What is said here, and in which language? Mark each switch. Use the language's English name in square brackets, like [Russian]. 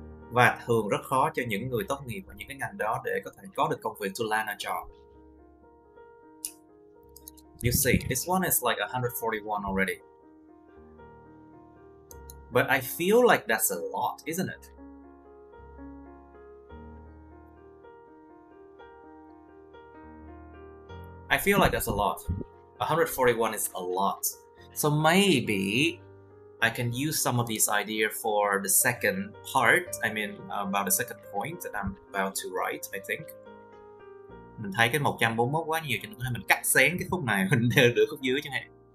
[Vietnamese] Và thường rất khó cho những người tốt nghiệp ở những cái ngành đó để có thể có được công việc, [English] to land a job. You see, this one is like 141 already. But I feel like that's a lot, isn't it? I feel like that's a lot. 141 is a lot. So maybe I can use some of these ideas for the second part. I mean, about the second point that I'm about to write, I think. [Vietnamese] Mình thấy cái 141 quá nhiều cho nên có thể mình cắt xén cái khúc này, mình đưa khúc dưới chẳng hạn.